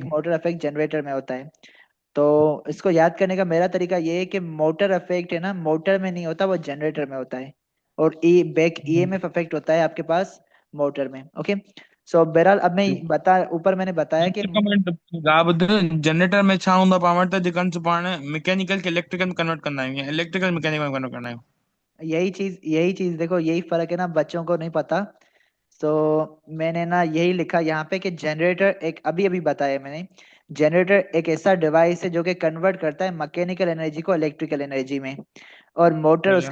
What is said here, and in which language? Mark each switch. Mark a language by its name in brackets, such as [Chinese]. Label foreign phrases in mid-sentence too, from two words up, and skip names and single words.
[English] back motor effect [Hindi] जनरेटर में होता है। तो इसको याद करने का मेरा तरीका ये है कि [English] motor effect [Hindi] है ना मोटर में नहीं होता, वो जनरेटर में होता है। और ई [English] back EMF effect [Hindi] होता है आपके पास मोटर में। [English] okay, so [Hindi] बहरहाल अब मैं बता ऊपर मैंने बताया कि [Sindhi] जनरेटर में छा हूंदो पावर त जेकनि सुभाणे मैकेनिकल के इलेक्ट्रिकल में कन्वर्ट कंदा आहियूं या इलेक्ट्रिकल मैकेनिकल में कन्वर्ट कंदा आहियूं। [Hindi] यही चीज देखो, यही फर्क है ना, बच्चों को नहीं पता। तो मैंने ना यही लिखा यहाँ पे कि जनरेटर एक अभी अभी बताया मैंने, जनरेटर एक ऐसा डिवाइस है जो कि कन्वर्ट करता है [English] mechanical energy [Hindi] को [English] electrical energy [Hindi] में, और मोटर सही है।